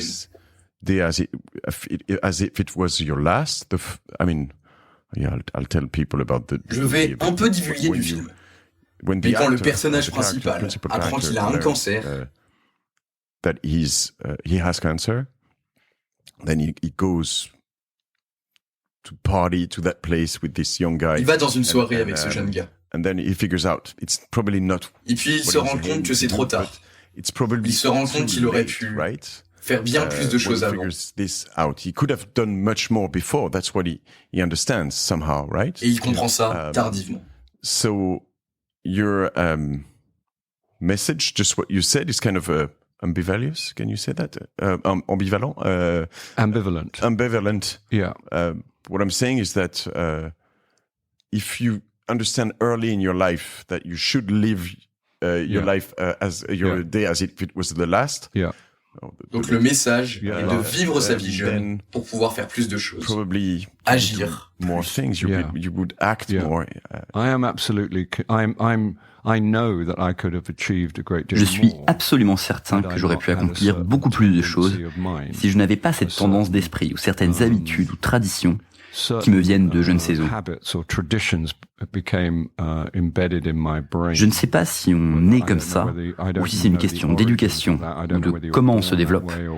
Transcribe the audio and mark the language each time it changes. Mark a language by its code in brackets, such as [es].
[fr] Je vais un peu divulguer du film. Mais quand le personnage principal apprend qu'il a un cancer, il va dans une soirée avec ce jeune gars. [en] And then he figures out it's probably not. [fr] Et puis il se rend compte que c'est trop tard. Il se rend compte qu'il aurait pu faire bien plus de choses avant. [en] He could have done much more before. That's what he understands somehow, right? [fr] Et il comprend ça tardivement. [en] So your message, just what you said, is kind of ambivalent. Can you say that? Ambivalent. Ambivalent. Ambivalent. Yeah. What I'm saying is that if you understand early in your life that you should live your life as your day as if it was the last. Yeah. [fr] Donc le message est de vivre sa vie jeune pour pouvoir faire plus de choses. [en] Probably [fr] agir. [en] More things. You would act more. I am absolutely. I know that I could have achieved a great deal [fr] Je suis [en] more, [fr] absolument certain que j'aurais pu accomplir beaucoup plus de choses si je n'avais pas cette tendance d'esprit ou certaines habitudes ou traditions qui me viennent de je ne sais où. Je ne sais pas si on naît comme ça, ou si c'est une question d'éducation, ou de comment on se développe.